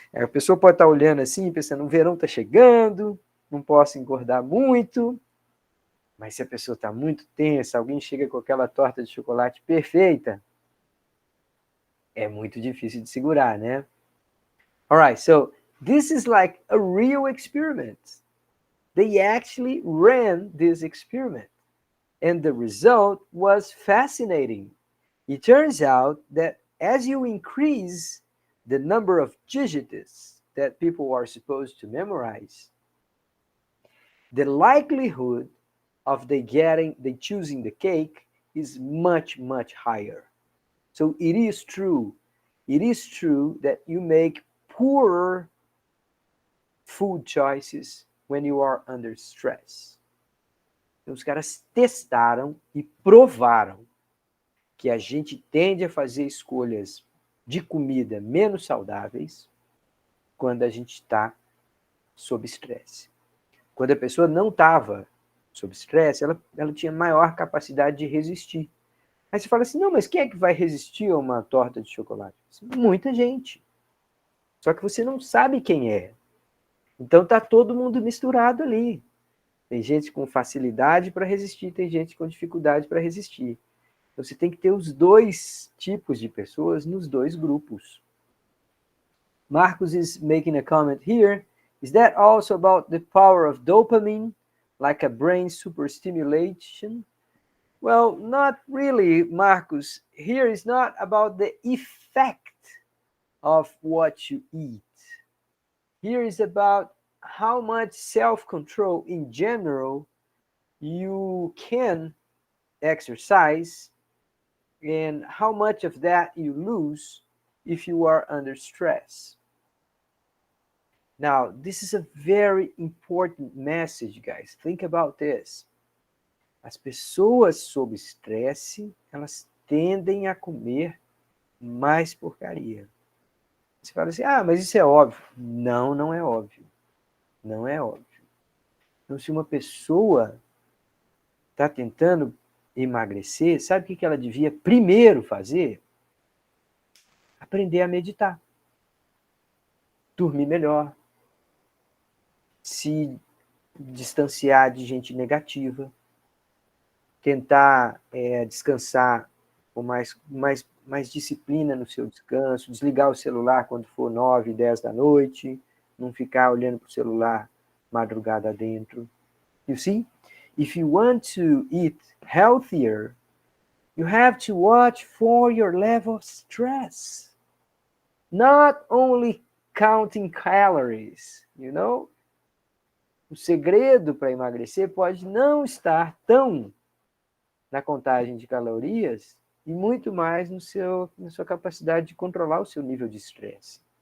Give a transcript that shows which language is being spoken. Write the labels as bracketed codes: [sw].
[pt] A pessoa pode estar olhando assim, pensando, o verão está chegando, não posso engordar muito, mas se a pessoa está muito tensa, alguém chega com aquela torta de chocolate perfeita, é muito difícil de segurar, né? [en] All right, so this is like a real experiment. They actually ran this experiment, and the result was fascinating. It turns out that as you increase the number of digits that people are supposed to memorize, the likelihood of they choosing the cake is much, much higher. So it is true that you make poorer food choices when you are under stress. [pt] Então, os caras testaram e provaram que a gente tende a fazer escolhas de comida menos saudáveis quando a gente está sob estresse. Quando a pessoa não estava sob estresse, ela tinha maior capacidade de resistir. Aí você fala assim, não, mas quem é que vai resistir a uma torta de chocolate? Muita gente. Só que você não sabe quem é. Então está todo mundo misturado ali. Tem gente com facilidade para resistir, tem gente com dificuldade para resistir. Então, você tem que ter os dois tipos de pessoas nos dois grupos. [en] Marcos is making a comment here. Is that also about the power of dopamine, like a brain superstimulation? Well, not really, Marcos. Here is not about the effect of what you eat. Here is about how much self-control in general you can exercise and how much of that you lose if you are under stress. Now, this is a very important message, guys. Think about this. [pt] As pessoas sob estresse, elas tendem a comer mais porcaria. Você fala assim, mas isso é óbvio. Não, não é óbvio. Não é óbvio. Então, se uma pessoa está tentando emagrecer, sabe o que ela devia primeiro fazer? Aprender a meditar. Dormir melhor. Se distanciar de gente negativa. Tentar descansar com mais disciplina no seu descanso, desligar o celular quando for 9, 10 da noite, não ficar olhando para o celular madrugada dentro. [en] You see? If you want to eat healthier, you have to watch for your level of stress. Not only counting calories, you know? [pt] O segredo para emagrecer pode não estar tão na contagem de calorias e muito mais na sua capacidade de controlar o seu nível de estresse.